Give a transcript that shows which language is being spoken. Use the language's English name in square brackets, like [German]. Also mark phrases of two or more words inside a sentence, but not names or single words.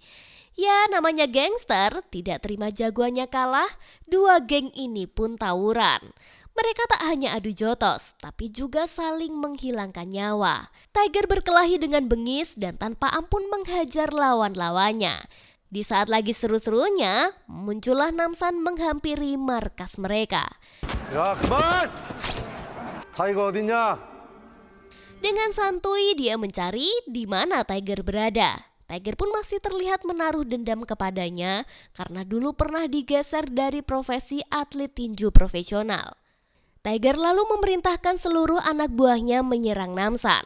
[Indonesian] Ya, namanya gangster, tidak terima jagoannya kalah, dua geng ini pun tawuran. Mereka tak hanya adu jotos, tapi juga saling menghilangkan nyawa. Tiger berkelahi dengan bengis dan tanpa ampun menghajar lawan-lawannya. Di saat lagi seru-serunya, muncullah Namsan menghampiri markas mereka. [Korean] 야, 그만! 타이거 어딨냐? [Indonesian] Dengan santuy dia mencari di mana Tiger berada. Tiger pun masih terlihat menaruh dendam kepadanya karena dulu pernah digeser dari profesi atlet tinju profesional. Tiger lalu memerintahkan seluruh anak buahnya menyerang Namsan.